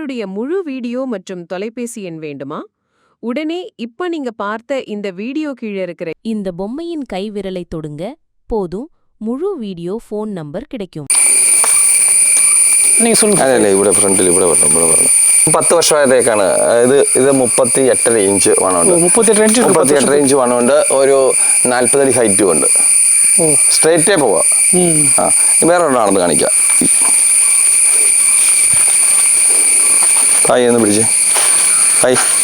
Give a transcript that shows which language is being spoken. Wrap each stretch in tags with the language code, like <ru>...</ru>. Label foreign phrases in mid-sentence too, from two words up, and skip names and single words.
<ta>போனுடைய முழு வீடியோ மற்றும் தொலைபேசி எண் வேண்டுமா? உடனே இப்ப நீங்க பார்த்த இந்த வீடியோ கீழே இருக்கிற இந்த பொம்மையின் கை விரலை தொடுங்க. போதும், முழு வீடியோ ஃபோன் நம்பர் கிடைக்கும். நீங்க சொல்லுங்க.</ta> <ml>അല്ല ഇവിടെ ഫ്രണ്ടിൽ ഇവിടെ വരണം 10 വർഷമായതേക്കാണ് ഇത് 38.5 ഇഞ്ച് വണ്ണമുണ്ട്. 38 ഇഞ്ച് വണ്ണമുണ്ട്. ഒരു 40 അടി ഹൈറ്റും ഉണ്ട്. സ്ട്രേറ്റേ പോവാം. വേറെ ഒരെണ്ണമാണെന്ന് കാണിക്കാം. ഹായ് ഒന്ന് പിടിച്ചേ. ഹായ്.</ml>